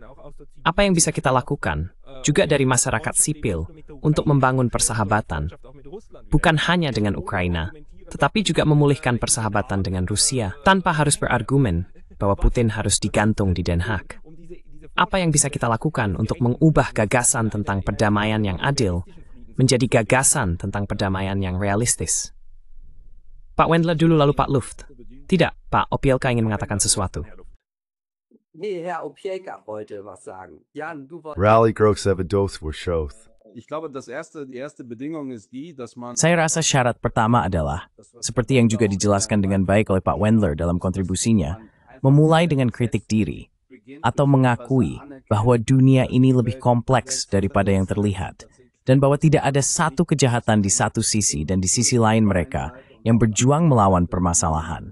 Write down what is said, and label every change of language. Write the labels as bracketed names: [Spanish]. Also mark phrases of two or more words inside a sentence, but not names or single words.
[Indonesian] Apa yang bisa kita lakukan, juga dari masyarakat sipil, untuk membangun persahabatan, bukan hanya dengan Ukraina, tetapi juga memulihkan persahabatan dengan Rusia, tanpa harus berargumen bahwa Putin harus digantung di Den Haag. Apa yang bisa kita lakukan untuk mengubah gagasan tentang perdamaian yang adil menjadi gagasan tentang perdamaian yang realistis? Pak Wendler dulu lalu Pak Luft. Tidak, Pak Opielka ingin mengatakan sesuatu. [German] Nee, Herr Opielka wollte was sagen. Jan, du wolltest... Rally Großsevedoth Warshoth. Ich glaube, die erste Bedingung ist die, dass man [Indonesian] Saya rasa syarat pertama adalah, seperti yang juga dijelaskan dengan baik oleh Pak Wendler dalam kontribusinya, memulai dengan kritik diri, atau mengakui bahwa dunia ini lebih kompleks daripada yang terlihat, dan bahwa tidak ada satu kejahatan di satu sisi dan di sisi lain mereka yang berjuang melawan permasalahan.